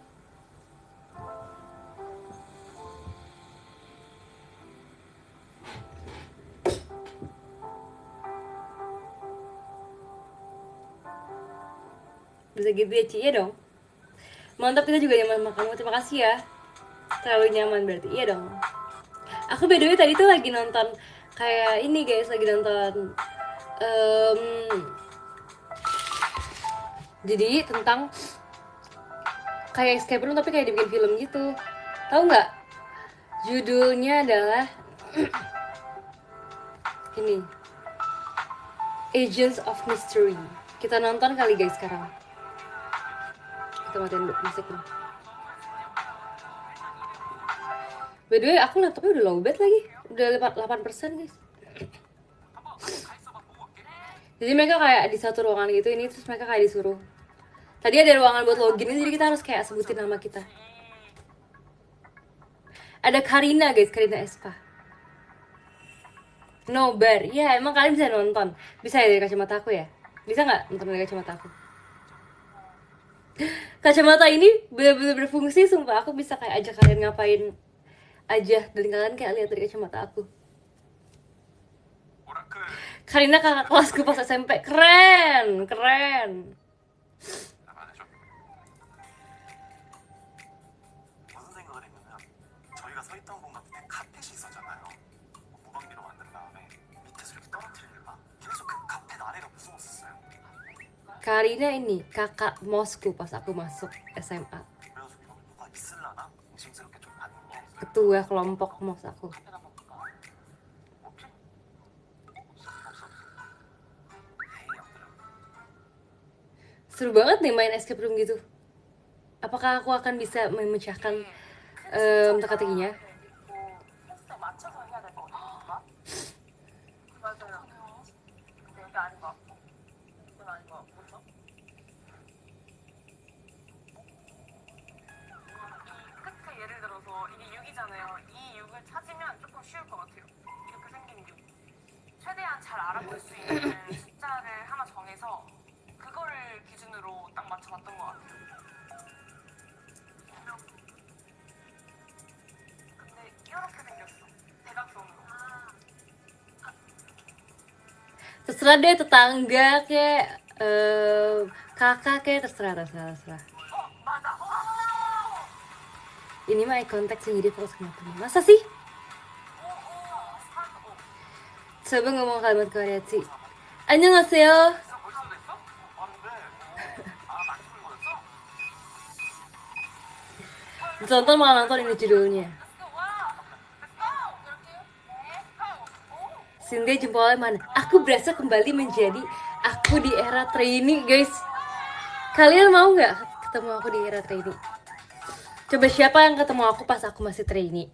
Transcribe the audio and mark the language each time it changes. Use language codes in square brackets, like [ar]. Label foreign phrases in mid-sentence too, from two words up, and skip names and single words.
[id] Bisa gitu ya Ci, ya dong. Mantap, kita juga nyaman sama kamu, terima kasih ya. Terlalu nyaman berarti, iya dong. Aku [en] by the way [id] tadi tuh lagi nonton kayak ini guys, lagi nonton jadi tentang kayak [en] escape room [id] tapi kayak dibikin film gitu. Tahu nggak? Judulnya adalah ini, Agents of Mystery. Kita nonton kali guys sekarang. Kita matiin musiknya. [en] By the way, [id] aku laptopnya udah lowbat lagi. Udah 8% guys. Jadi mereka kayak di satu ruangan gitu, ini terus mereka kayak disuruh. Tadi ada ruangan buat login, jadi kita harus kayak sebutin nama kita. Ada Karina guys, Karina Espa. Nobar, ya emang kalian bisa nonton. Bisa ya dari kacamata aku ya? Bisa nggak nonton dari kacamata aku? Kacamata ini bener-bener berfungsi, sumpah. Aku bisa kayak ajak kalian ngapain aja dan kalian kayak lihat dari kacamata aku. Karina kakak kelasku pas SMP. Keren, keren. [ko] 무슨 생각을 했냐면 저희가 서 있던 공간 밑에 카펫이 있었잖아요. 무방비로 만든 다음에 밑에서 이렇게 떨어뜨리니까 계속 그 카펫 아래가 무서웠었어요. [id] Karina ini kakak mosku pas aku masuk SMA. [ko] 그래서 이거 누가 있을라나 의심스럽게 좀 봤는데 [id] Ketua kelompok mos aku. [ko] 카펫 한번 볼까? 없지? 없어. 에이 없더라고. [id] Seru banget nih main [en] escape room [id] gitu. Apakah aku akan bisa memecahkan teka-tekinya? [ko] 횟수 맞춰서 해야 될 것 같아. 맞아요. 근데 여기 아닌 것 같고, 이건 아닌 것 같고, 그죠? 이 끝에 예를 들어서 이게 6이잖아요. 이 6을 찾으면 조금 쉬울 것 같아요. 이렇게 생긴 6. 최대한 잘 알아볼 수 있는 숫자를 하나 정해서 그거를 기준으로 딱 맞춰봤던 것 같아요. 근데 이렇게 생겼어. 대각선으로. [id] Terserah deh tetangga kayak kakak kayak terserah. [ko] 맞아. [id] Ini mah [en] eye contact [id] sih, jadi fokus ke mata. Masa sih? Coba ngomong kalimat variasi. [ko] 안녕하세요. 벌써 됐어? 빠른데. 아 많이 풀린 거였어? [id] Ditonton malah nonton ini judulnya. Cynthia jempolnya mana? Aku berasa kembali menjadi aku di era trainee, guys. Kalian mau nggak ketemu aku di era trainee? Coba siapa yang ketemu aku pas aku masih trainee?